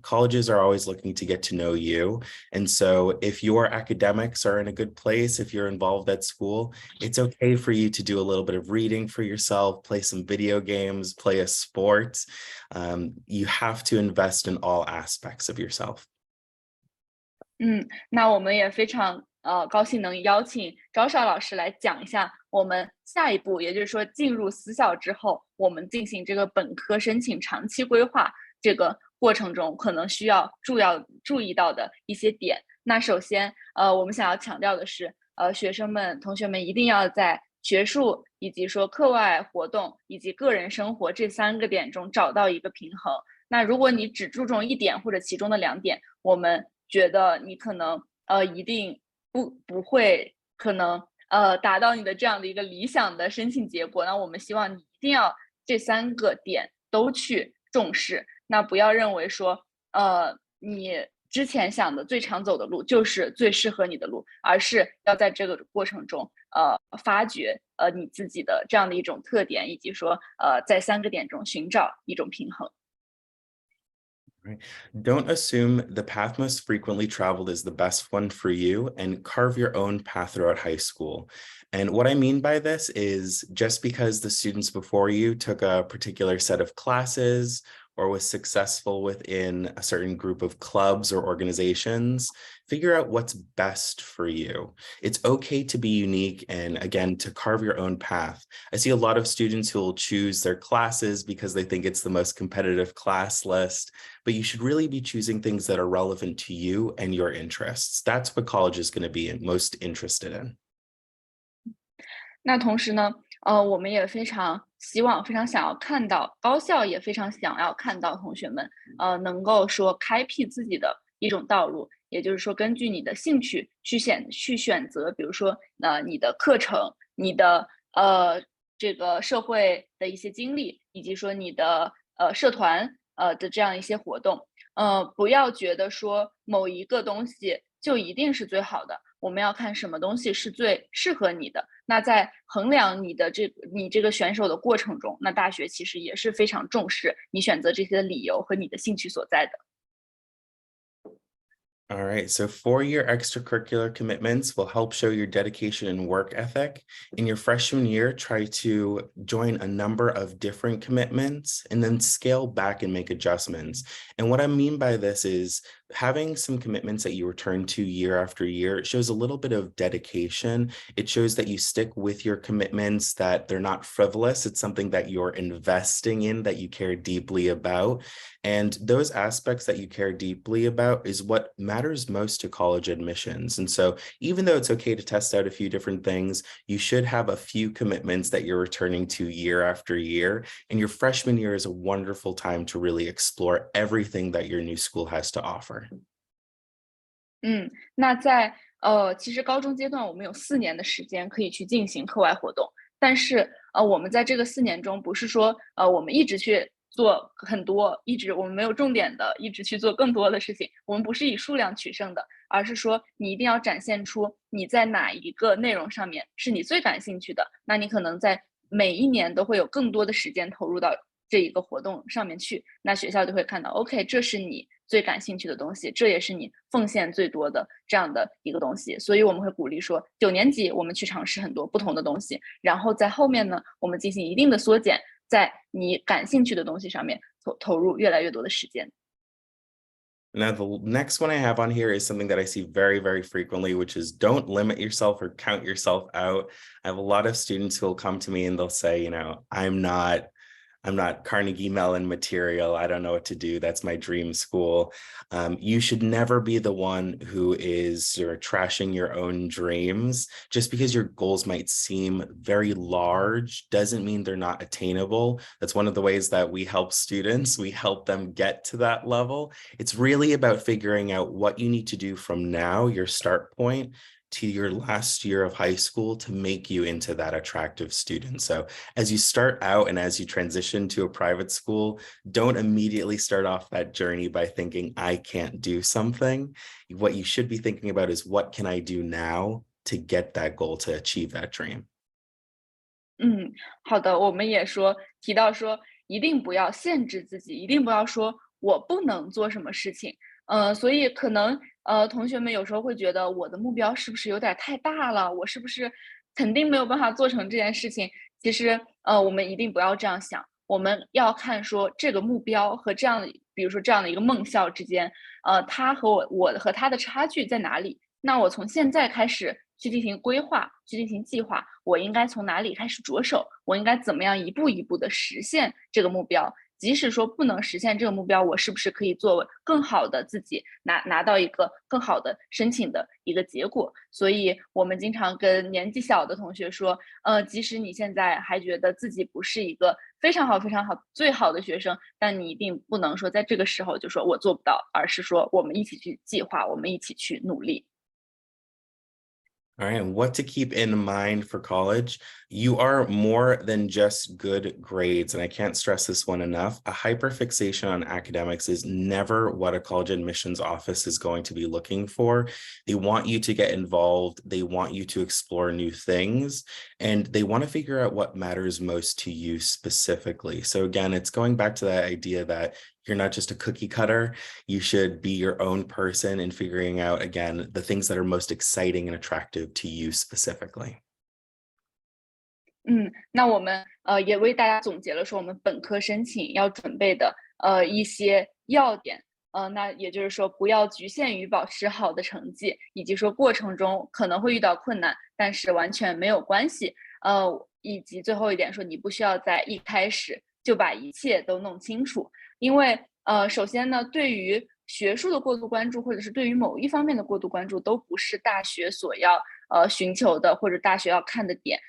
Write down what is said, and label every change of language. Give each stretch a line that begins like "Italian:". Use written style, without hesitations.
English: Colleges are always looking to get to know you. And so if your academics are in a good place, if you're involved at school, it's okay for you to do a little bit of reading for yourself, play some video games, play a sport. You have to invest in all aspects of yourself.
Chinese: 那我们也非常高兴能邀请招少老师来讲一下我们下一步，也就是说进入私校之后，我们进行这个本科申请长期规划这个过程中可能需要注意到的一些点。那首先，我们想要强调的是，同学们一定要在学术以及说课外活动以及个人生活这3个点中找到一个平衡。那如果你只注重1点或者其中的2点，我们觉得你可能一定不会可能达到你的这样的一个理想的申请结果。那我们希望你一定要这3个点都去重视。那不要认为说你之前想的最长走的路就是最适合你的路，而是要在这个过程中发掘你自己的这样的一种特点，以及说在3个点中寻找一种平衡。
English: Right. Don't assume the path most frequently traveled is the best one for you, and carve your own path throughout high school. And what I mean by this is just because the students before you took a particular set of classes or was successful within a certain group of clubs or organizations, figure out what's best for you. It's okay to be unique and, again, to carve your own path. I see a lot of students who will choose their classes because they think it's the most competitive class list, but you should really be choosing things that are relevant to you and your interests. That's what college is going to be most interested in.
Chinese: 那同时呢，我们也非常想要看到高校也非常想要看到同学们，能够说开辟自己的一种道路，也就是说根据你的兴趣去选择，比如说你的课程，你的这个社会的一些经历，以及说你的社团的这样一些活动，不要觉得说某一个东西就一定是最好的。我们要看什么东西是最适合你的。那在衡量你这个选手的过程中，那大学其实也是非常重视你选择这些的理由和你的兴趣所在的。
English: All right, so 4-year extracurricular commitments will help show your dedication and work ethic. In your freshman year, try to join a number of different commitments and then scale back and make adjustments. And what I mean by this is having some commitments that you return to year after year shows a little bit of dedication. It shows that you stick with your commitments, that they're not frivolous. It's something that you're investing in, that you care deeply about. And those aspects that you care deeply about is what matters most to college admissions. And so even though it's okay to test out a few different things, you should have a few commitments that you're returning to year after year. And your freshman year is a wonderful time to really explore everything that your new school has to offer.
Chinese: 那在其实高中阶段我们有4年的时间可以去进行课外活动，但是我们在这个4年中不是说我们一直去做很多，我们没有重点的一直去做更多的事情，我们不是以数量取胜的，而是说你一定要展现出你在哪一个内容上面是你最感兴趣的，那你可能在每一年都会有更多的时间投入到这一个活动上面去，那学校就会看到 OK 这是你最感兴趣的东西，这也是你奉献最多的这样的一个东西，所以我们会鼓励说9年级我们去尝试很多不同的东西，然后在后面呢我们进行一定的缩减，在你感兴趣的东西上面投入越来越多的时间。
English: Now, the next one I have on here is something that I see very, very frequently, which is don't limit yourself or count yourself out. I have a lot of students who will come to me and they'll say, you know, I'm not Carnegie Mellon material. I don't know what to do. That's my dream school. You should never be the one who is sort of trashing your own dreams. Just because your goals might seem very large doesn't mean they're not attainable. That's one of the ways that we help students. We help them get to that level. It's really about figuring out what you need to do from now, your start point, to your last year of high school to make you into that attractive student. So as you start out and as you transition to a private school, don't immediately start off that journey by thinking, I can't do something. What you should be thinking about is what can I do now to get that goal, to achieve that dream.
Chinese: 好的，我们也提到说，一定不要限制自己，一定不要说我不能做什么事情。所以可能同学们有时候会觉得我的目标是不是有点太大了？我是不是肯定没有办法做成这件事情？其实我们一定不要这样想，我们要看说这个目标和这样的，比如说这样的一个梦校之间，他和我和他的差距在哪里？那我从现在开始去进行规划，去进行计划，我应该从哪里开始着手？我应该怎么样一步一步的实现这个目标？即使说不能实现这个目标，我是不是可以作为更好的自己拿到一个更好的申请的一个结果？所以我们经常跟年纪小的同学说，即使你现在还觉得自己不是一个非常好、非常好、最好的学生，但你一定不能说在这个时候就说我做不到，而是说我们一起去计划，我们一起去努力。
English: All right, and what to keep in mind for college. You are more than just good grades, and I can't stress this one enough. A hyperfixation on academics is never what a college admissions office is going to be looking for. They want you to get involved, they want you to explore new things, and they want to figure out what matters most to you specifically. So again, it's going back to that idea that you're not just a cookie cutter. You should be your own person and figuring out, again, the things that are most exciting and attractive to you specifically.
Chinese: 那我们也为大家总结了说我们本科申请要准备的一些要点，那也就是说不要局限于保持好的成绩，以及说过程中可能会遇到困难，但是完全没有关系，以及最后一点说你不需要在一开始就把一切都弄清楚，因为首先呢，对于学术的过度关注，或者是对于某一方面的过度关注，都不是大学所要寻求的，或者大学要看的点。